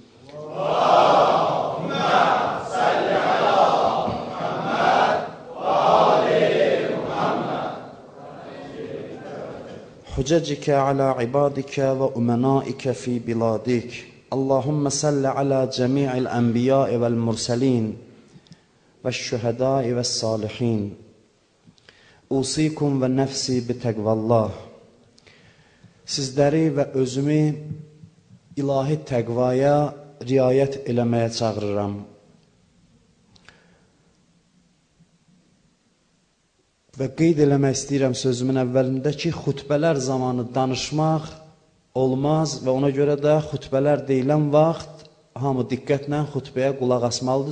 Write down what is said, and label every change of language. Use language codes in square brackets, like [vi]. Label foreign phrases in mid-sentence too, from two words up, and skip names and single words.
[ar] حججك على عبادك وأمنائك في بلادك. اللهم صل على جميع الأنبياء والمرسلين والشهداء والصالحين. أوصيكم ونفسي بتقوى الله. [az] Sizləri və özümü ilahi təqvaya riayət eləməyə çağırıram. Və qeyd eləmək istəyirəm sözümün əvvəlində ki, xutbələr zamanı danışmaq olmaz və ona görə də xutbələr deyilən vaxt hamı diqqətlə xutbəyə qulaq asmalıdır.